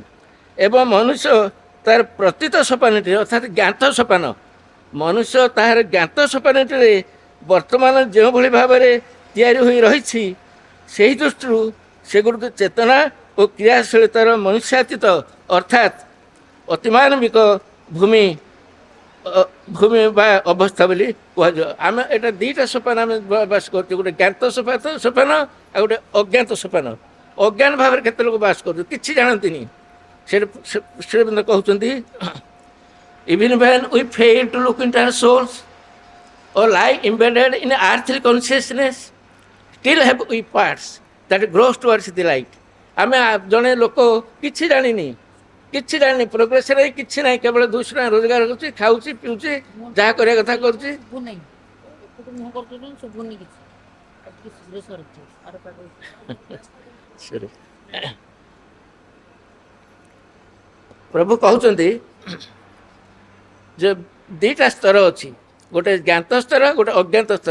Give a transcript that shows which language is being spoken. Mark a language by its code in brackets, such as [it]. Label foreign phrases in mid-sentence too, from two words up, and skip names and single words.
[or] ଏବଂ ମନୁଷ୍ୟ ତାର ପ୍ରତୀତ ସୋପାନଟିରେ, ଅର୍ଥାତ୍ ଜ୍ଞାତ ସୋପାନ, ମନୁଷ୍ୟ ତାହାର ଜ୍ଞାତ ସୋପାନଟିରେ ବର୍ତ୍ତମାନ ଯେଉଁଭଳି ଭାବରେ ତିଆରି ହୋଇ ରହିଛି, ସେହି ଦୃଷ୍ଟିରୁ ସେଗୁଡ଼ିକ ଚେତନା ଓ କ୍ରିୟାଶୀଳତାର ମନୁଷ୍ୟାତୀତ, ଅର୍ଥାତ୍ ଅତିମାନବିକ ଭୂମି ବା ଅବସ୍ଥା ବୋଲି କୁହାଯିବ। ଆମେ ଏଇଟା ଦୁଇଟା ସୋପାନ ଆମେ ବାସ କରୁଛୁ, ଗୋଟେ ଜ୍ଞାତ ସୋପାନ ଆଉ ଗୋଟେ ଅଜ୍ଞାତ ସୋପାନ। ଅଜ୍ଞାନ ଭାବରେ କେତେ ଲୋକ ବାସ କରୁଛୁ, କିଛି ଜାଣନ୍ତିନି। ଶ୍ରୀରବିନ୍ଦ୍ର କହୁଛନ୍ତି, [en] even when we fail to look into our souls or lie embedded in earthly consciousness, still have we parts that grows towards the light. [or] ଆମେ ଜଣେ ଲୋକ କିଛି ଜାଣିନି, ପ୍ରୋଗ୍ରେସରେ କିଛି ନାହିଁ, କେବଳ 200 ଟଙ୍କା ରୋଜଗାର କରୁଛି, ଖାଉଛି, ପିଉଛି, ଯାହା କରିବା କଥା କରୁଛି। ପ୍ରଭୁ କହୁଛନ୍ତି ଯେ ଦୁଇଟା ସ୍ତର ଅଛି, ଗୋଟେ ଜ୍ଞାତ ସ୍ତର, ଗୋଟେ ଅଜ୍ଞାତ ସ୍ତର।